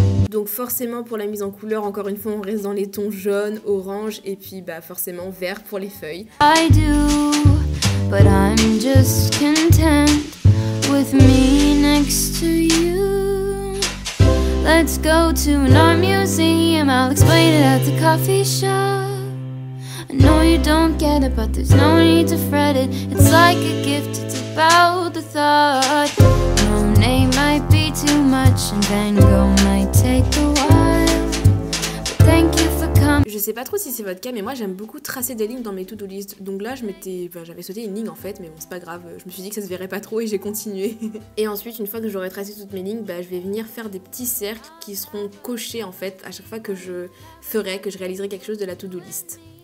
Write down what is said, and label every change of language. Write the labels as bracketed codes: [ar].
[fr] Donc forcément pour la mise en couleur, encore une fois on reste dans les tons jaune, orange et puis forcément vert pour les feuilles. [en] I do, but I'm just content with me next to you. Let's go to an art museum, I'll explain it at the coffee shop. I know you don't get it, but there's no need to fret it. It's like a gift, it's about the thought. Monet might be too much and Van Gogh might take a while. But thank you for coming. [fr] Je sais pas trop si c'est votre cas, mais moi j'aime beaucoup tracer des lignes dans mes to-do list. Donc là j'avais sauté une ligne en fait, mais bon c'est pas grave. Je me suis dit que ça se verrait pas trop et j'ai continué. Et ensuite une fois que j'aurai tracé toutes mes lignes, je vais venir faire des petits cercles qui seront cochés en fait à chaque fois que je réaliserai quelque chose de la to-do list.